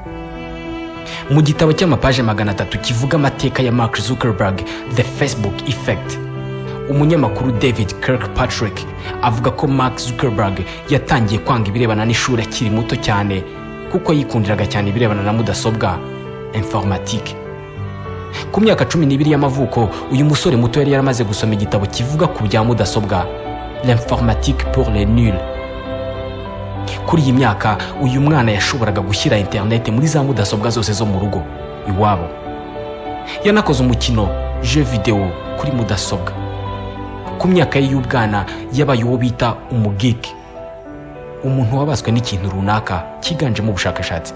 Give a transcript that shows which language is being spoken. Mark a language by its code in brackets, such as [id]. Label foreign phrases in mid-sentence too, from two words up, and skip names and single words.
[rw] Mu gitabo cy'amapaje 300 kivuga amateka ya Mark Zuckerberg, The Facebook Effect, umunyamakuru David Kirkpatrick avuga ko Mark Zuckerberg yatangiye kwanga ibirebana n'ishuri akiri muto cyane, kuko yikundiraga cyane ibirebana na mudasobwa, informatique. Ku myaka 12 y'amavuko, uyu musore muto yari yaramaze gusoma igitabo kivuga ku bya mudasobwa, L'informatique pour les nuls. Kuri iyi myaka uyu mwana yashoboraga gushyira internet muri za mudasobwa zose zo mu rugo iwabo. Yanakoze umukino [fr] jeu video [rw] kuri mudasobwa. Ku myaka ye y'ubwana yabaye uwo bita umugeek, umuntu wabaswe n'ikintu runaka kiganjemo ubushakashatsi.